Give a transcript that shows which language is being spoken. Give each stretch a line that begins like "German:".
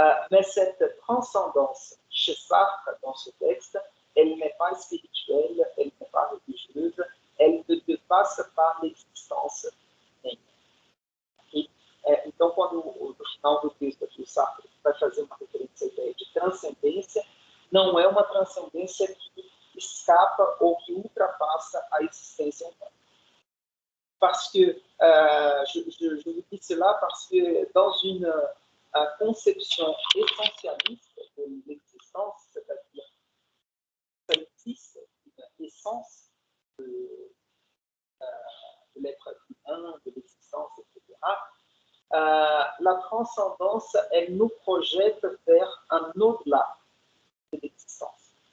French: Mais cette transcendance chez Sartre dans ce texte, elle n'est pas spirituelle, elle n'est pas religieuse, elle ne dépasse pas l'existence.
Portuguese: Então, quando no final do texto aqui o Sartre vai fazer uma referência à ideia de transcendência, não é uma transcendência que escapa ou que ultrapassa a existência humana.
French: Parce que, je vous dis cela parce que dans une conception essentialiste de l'existence, c'est-à-dire ça existe une essence de l'être humain, de l'existence, etc., la transcendance, elle nous projette vers un au-delà de l'existence.